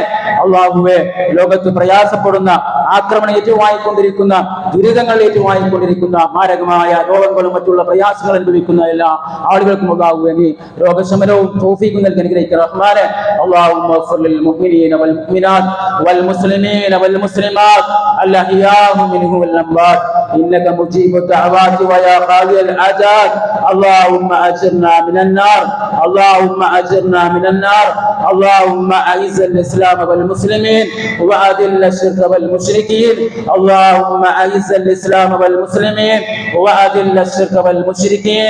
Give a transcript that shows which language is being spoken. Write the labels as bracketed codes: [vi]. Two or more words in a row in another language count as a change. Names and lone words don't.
[ml] അല്ലാഹുവേ, ലോകത്ത് പ്രയാസപ്പെടുന്ന, ആക്രമണം ഏറ്റുവാങ്ങിക്കൊണ്ടിരിക്കുന്ന, ദുരിതങ്ങൾ ഏറ്റുവാങ്ങിക്കൊണ്ടിരിക്കുന്ന, മാരകമായ രോഗങ്ങളും മറ്റുള്ള പ്രയാസങ്ങൾ അനുഭവിക്കുന്ന എല്ലാ ആളുകൾക്കും അല്ലാഹുവേ നീ രോഗശമനവും തൗഫീഖും നൽകി അനുഗ്രഹിക്കണം റഹ്മാനെ. [ar] اللهم اغفر للمؤمنين والمؤمنات والمسلمين والمسلمات الأحياء منهم والأموات إنك مجيب الدعوات ويا قاضي الحاجات. اللهم أجرنا من النار، اللهم أجرنا من النار. اللهم أعز الإسلام والمسلمين وأذل الشرك والمشركين. اللهم أعز الإسلام والمسلمين وأذل الشرك والمشركين.